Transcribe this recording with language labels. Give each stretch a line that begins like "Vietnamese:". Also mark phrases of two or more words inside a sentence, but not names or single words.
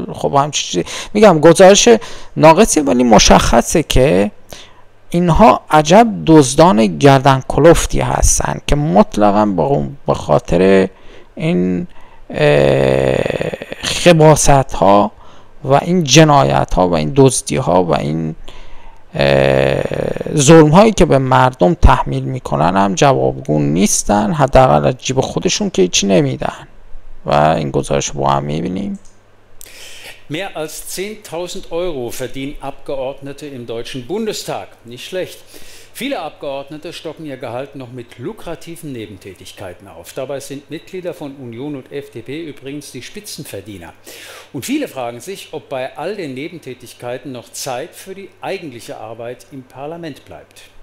Persian: خب همچین چیزی میگم گزارش ناقصی، ولی مشخصه که اینها عجب دزدان گردن کلفتی هستن که مطلقاً به خاطر این خباثت ها و این جنایت ها و این دزدی ها و این ظلم هایی که به مردم تحمیل میکنن هم جوابگو نیستن، حداقل از جیب خودشون که هیچی نمیدن. و این گزارش با هم میبینیم.
German: Mehr als 10.000 Euro verdienen Abgeordnete im Deutschen Bundestag. Nicht schlecht. Viele Abgeordnete stocken ihr Gehalt noch mit lukrativen Nebentätigkeiten auf. Dabei sind Mitglieder von Union und FDP übrigens die Spitzenverdiener. Und viele fragen sich, ob bei all den Nebentätigkeiten noch Zeit für die eigentliche Arbeit im Parlament bleibt.